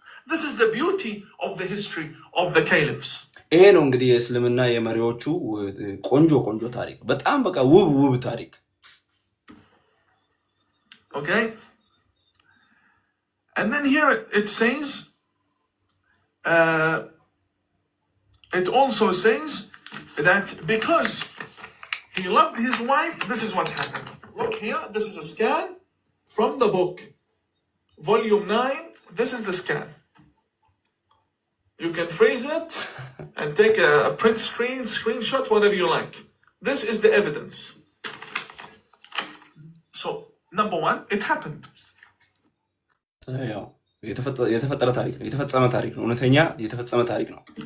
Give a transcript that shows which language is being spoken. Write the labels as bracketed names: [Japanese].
[English] This is the beauty of the history of the caliphs. [Amharic] ይሄ ነው እንግዲህ የእስልምና የመሪዎቹ ቆንጆ ታሪክ፣ በጣም በቃ ውብ ታሪክ። [English] Okay? And then here it says, it also says that because he loved his wife, this is what happened. Look here, this is a scan from the book, volume 9. This is the scan. You can freeze it and take a print screenshot, whatever you like. This is the evidence. So, number one, it happened. [Amharic] የተፈጠረ ታሪክ ነው፣ የተፈጸመ ታሪክ ነው፣ እውነተኛ የተፈጸመ ታሪክ ነው።